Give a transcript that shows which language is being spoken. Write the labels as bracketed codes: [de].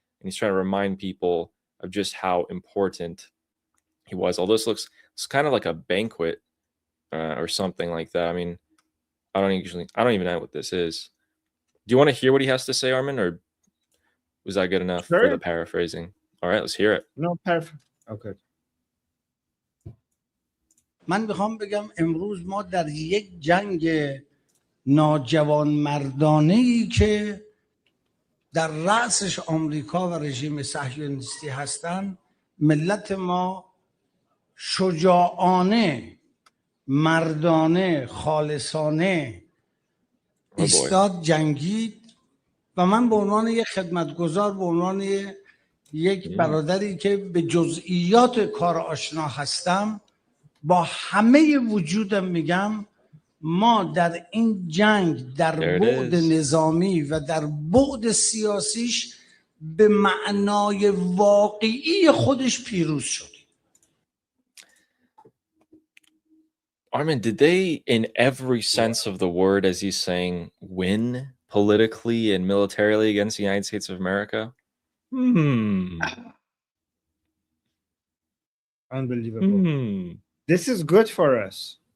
[en] And he's trying to remind people of just how important he was. Although this looks, it's kind of like a banquet or something like that. I mean, I don't even know what this is. Do you want to hear what he has to say, Armin, or was that good enough for the paraphrasing? All right, let's hear it. No, paraphrase. Okay. [fa] من میخوام بگم امروز ما در یک جنگ ناجوان مردانه‌ای که در رأسش آمریکا و رژیم صهیونیستی هستند، ملت ما شجاعانه، مردانه، خالصانه ایستاد، جنگید و من به عنوان یک خدمتگزار، به عنوان یک برادری که به جزئیات کار آشنا هستم، با همه وجودم میگم ما در این جنگ در بعد نظامی و در بعد سیاسیش به معنای واقعی خودش پیروز شدیم. [en] Armin, did they, in every sense of the word, as he's saying, win politically and militarily against the United States of America? Unbelievable. This is good for us.